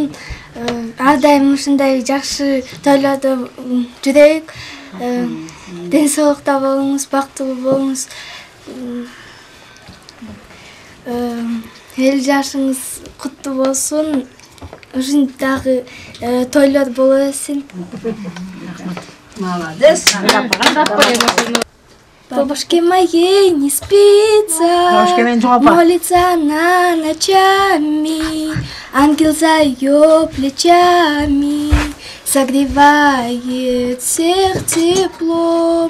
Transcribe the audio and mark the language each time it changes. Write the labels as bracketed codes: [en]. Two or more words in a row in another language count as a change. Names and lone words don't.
[ky] Ар дайым ушундай жакшы тойлордо жүрөйүк. Ден соолукта болуңуз, бактылуу болуңуз. Элүү жашыңыз куттуу болсун. Ушундагы тойлор боло берсин. [ru] Молодец. Бабушке моей не спится, молится она ночами, ангел за ее плечами, согревает всех теплом.